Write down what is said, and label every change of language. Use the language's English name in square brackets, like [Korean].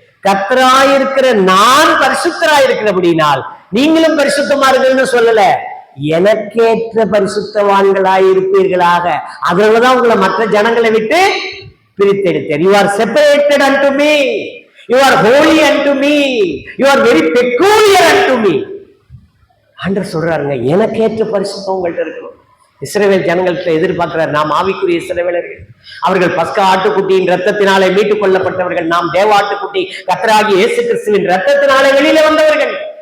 [Tamil] கர்த்தராயிருக்கிற நான் பரிசுத்தராயிருக்கிறபடினால் நீங்களும் பரிசுத்தமா இருக்குன்னு சொல்லல, எனக்கேற்ற பரிசுத்தவான்களாய் இருப்பீர்களாக. அதனாலதான் உங்களை மற்ற ஜனங்களை விட்டு பிரித்தெடுத்தேன். [English] You are separated unto me, you are holy unto me, you are very peculiar unto me. [Tamil] ஆண்டவர் சொல்றாருங்க, எனக்கேற்ற பரிசுத்தம் உங்கள்கிட்ட இருக்கணும். இஸ்ரவேல் ஜனங்கள்கிட்ட எதிர்பார்க்கிறார், நாம் ஆவிக்குரிய இஸ்ரவேலர்கள். அவர்கள் பஸ்கா ஆட்டுக்குட்டியின் ரத்தத்தினாலே மீட்டுக் கொள்ளப்பட்டவர்கள். நாம் தேவ ஆட்டுக்குட்டி கர்த்தராகிய இயேசு கிறிஸ்துவின் ரத்தத்தினாலே வெளியில வந்தவர்கள்.